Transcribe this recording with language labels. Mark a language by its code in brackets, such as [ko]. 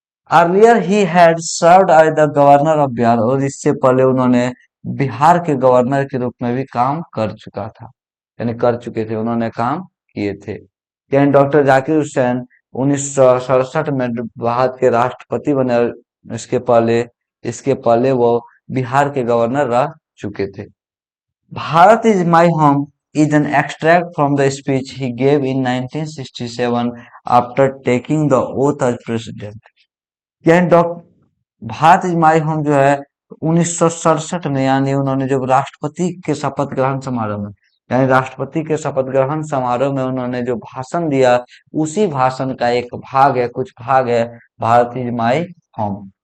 [en] earlier ही had served as the governor of Bihar, [hi] और इससे पहले उन्होंने बिहार के गवर्नर के रूप में भी काम कर चुका था, यानी कर चुके थे, उन्होंने काम किए थे। यानी डॉक्टर जाकिर हुसैन 1967 में भारत के राष्ट्रपति बने, और इसके पहले वो बिहार के गवर्नर रह चुके थे। [en] Bharat is my home is an extract from the speech he gave in 1967 after taking the oath as president। [hi] यह doctor Bharat is my home जो है 1967 में, यानी उन्होंने जब राष्ट्रपति के शपथ ग्रहण समारोह में, यानी राष्ट्रपति के शपथ ग्रहण समारोह में उन्होंने जो भाषण दिया, उसी भाषण का एक भाग है, कुछ भाग है भारत इज माई होम।